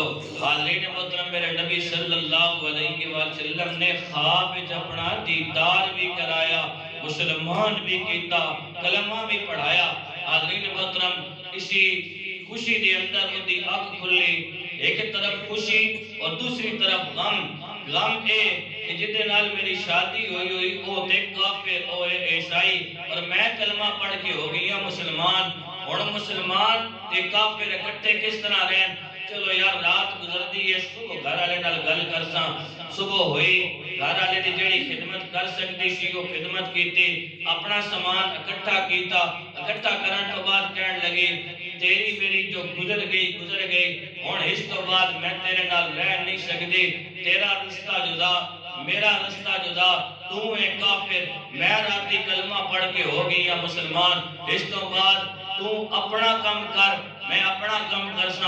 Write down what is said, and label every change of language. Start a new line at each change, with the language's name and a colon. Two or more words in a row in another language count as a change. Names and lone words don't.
Punjabi: حاضرین محترم، میرے نبی
Arabic: صلی اللہ علیہ وسلم
Punjabi: نے خواب وچ اپنا دیدار بھی کرایا، مسلمان بھی کیتا، کلمہ بھی پڑھایا۔ حاضرین محترم، اسی خوشی دے اندر ان دی آنکھ کھلی، ایک طرف خوشی اور دوسری طرف غم اے کہ جدے نال میری شادی ہوئی او تے کافر او عیسائی اور میں کلمہ پڑھ کے ہو گیا مسلمان، اور مسلمان تے کافر اکٹھے کس طرح رہن؟ چلو یار رات گزر دی ہے، صبح گھر والے نال گل کرساں، صبح ہوئی گھر والے دی جڑی خدمت کر سکتی سی وہ خدمت کیتی، اپنا سامان اکٹھا کیتا، اکٹھا کرن تو بعد کہن لگی تیری میری جو گزر گئی ہن اس تو بعد میں تیرے نال رہ نہیں سکتی، تیرا رشتہ جدا میرا رشتہ جدا، تو اے کافر میں راتی کلمہ پڑھ کے ہو گئی مسلمان، اس تو بعد تو اپنا کام کر میں اپنا کام کرساں۔